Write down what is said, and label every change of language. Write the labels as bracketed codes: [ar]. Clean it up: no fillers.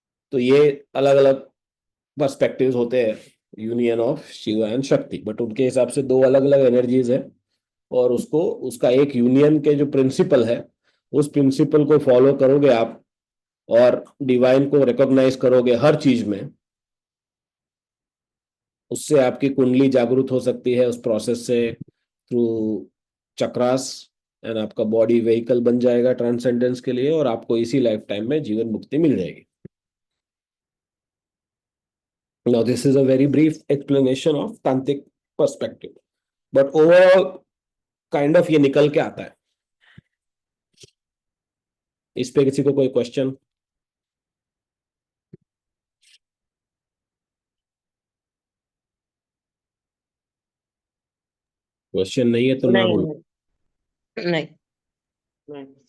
[hi] तो ये अलग अलग पर्सपेक्टिव्स होते हैं यूनियन ऑफ शिव एंड शक्ति, बट उनके हिसाब से दो अलग अलग एनर्जीज है और उसको उसका एक यूनियन के जो प्रिंसिपल है उस प्रिंसिपल को फॉलो करोगे आप और डिवाइन को रिकॉग्नाइज करोगे हर चीज में, उससे आपकी कुंडली जागृत हो सकती है उस प्रोसेस से, थ्रू चक्रास, एंड आपका बॉडी व्हीकल बन जाएगा ट्रांसेंडेंस के लिए और आपको इसी लाइफ टाइम में जीवन मुक्ति मिल जाएगी। [en] Now this is a very brief explanation of tantric perspective, but overall kind of [hi] ये निकल के आता है। इस पे किसी को कोई क्वेश्चन? क्वेश्चन नहीं है तो ना नहीं बोलो। नहीं।